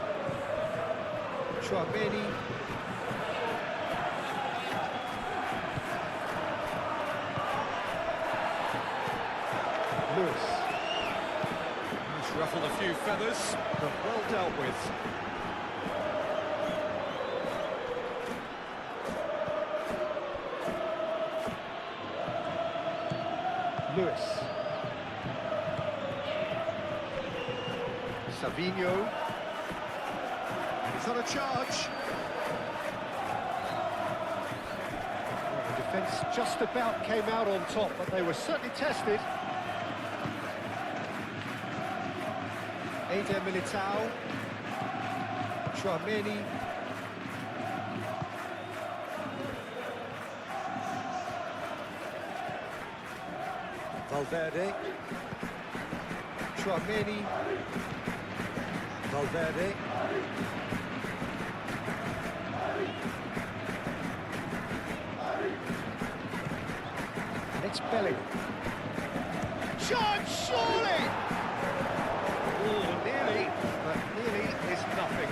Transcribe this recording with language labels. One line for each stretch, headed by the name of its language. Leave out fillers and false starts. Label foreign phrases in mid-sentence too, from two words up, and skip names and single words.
English: Chouameni. Lewis. He's ruffled a few feathers, but well dealt with. Lewis. Savinho. And he's on a charge. Well, the defence just about came out on top, but they were certainly tested. Eder Militao. Chouameni. Valverde. Chouameni. Valverde. And it's Bellingham. Shot, surely! Oh, nearly, but nearly is nothing.